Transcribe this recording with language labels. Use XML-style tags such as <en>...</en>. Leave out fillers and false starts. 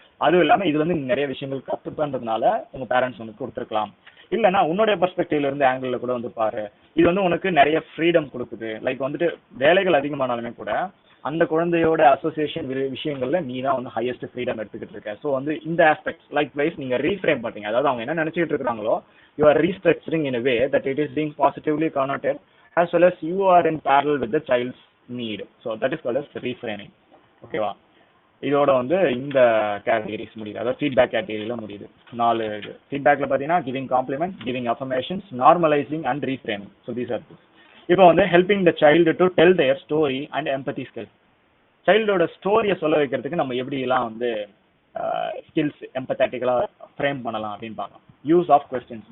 <ta>அதுவும் இல்லாம இது வந்து நிறைய விஷயங்கள் கத்துப்பன்றதுனால உங்க பேரண்ட்ஸ் வந்து கொடுத்துருக்கலாம். இல்லைன்னா உன்னுடைய பெர்ஸ்பெக்டிவ்ல இருந்து ஆங்கிள் கூட வந்து பாரு, இது வந்து உனக்கு நிறைய ஃப்ரீடம் கொடுக்குது. லைக் வந்துட்டு வேலைகள் அதிகமானாலுமே கூட அந்த குழந்தையோட அசோசியேஷன் விஷயங்கள்ல நீ தான் வந்து ஹையஸ்ட் ஃப்ரீடம் எடுத்துக்கிட்டு இருக்க. ஸோ வந்து இந்த ஆஸ்பெக்ட்ஸ் லைக் வைஸ் நீங்க ரீஃப்ரேம் பண்றீங்க. அதாவது அவங்க என்ன நினைச்சிட்டு இருக்காங்களோ</ta> <en>You are restructuring in a way that it is being positively connoted as well as you are in parallel with the child's need. So that is called as reframing.</en> <ta>ஓகேவா? இதோட வந்து இந்த கேட்டகரிஸ் முடியுது, அதாவது ஃபீட்பேக் கேட்டகரியில முடியுது.</ta> <en>4 ஃபீட்பேக்ல பார்த்தீங்கன்னா giving compliment, giving affirmations, normalising and reframing. So these are this.</en> <ta>இப்போ வந்து</ta> <en>Helping the child to tell their story and empathy skills.</en> <ta>சைல்டோட ஸ்டோரியை சொல்ல வைக்கிறதுக்கு நம்ம எப்படிலாம் வந்து ஸ்கில்ஸ் எம்பத்தட்டிக்கலாக ஃப்ரேம் பண்ணலாம் அப்படின்னு பார்க்கலாம்.</ta> <en>Use of questions.</en>